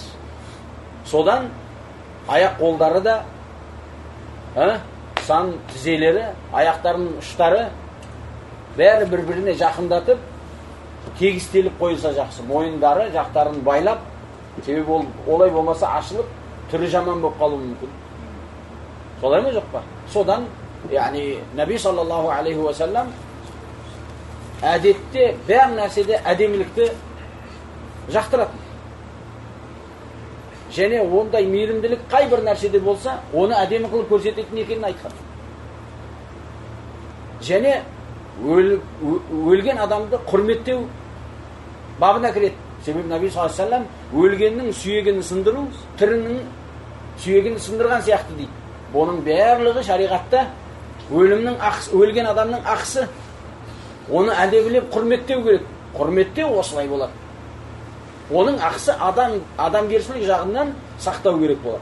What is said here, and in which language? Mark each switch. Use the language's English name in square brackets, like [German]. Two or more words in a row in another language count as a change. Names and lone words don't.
[Kazakh] Содан аяқ қолдары да, сан тізелері, аяқтарының ұштары бәрі бір-біріне жақындатып, тегістеліп қойылса жақсы. Мойындары жақтарын байлап, себебі ол олай болмаса ашылып, түрі жаман болып қалуы мүмкін. Солай ма жоқ па? Содан, яғни Наби [Arabic] صلى الله عليه وسلم [Kazakh] әдетте бәр нәрседе әдемілікті жақтыратын. Және ондай мейірімділік қай бір нәрседе болса, оны әдемі қылып көрсететін екенін айтқан. Және өлген адамды құрметтеу бабына кіреді. Себебі Наби [Arabic] صلى الله عليه وسلم [Kazakh] өлгеннің сүйегін сындыру тірінің сүйегін сындырған сияқты дейді. Бұның барлығы шариғатта өлген адамның ақысы. Оны әдебілеп құрметтеу керек. Құрметтеу осылай болады. Оның ақысы адамгершілік жағынан сақтау керек болады.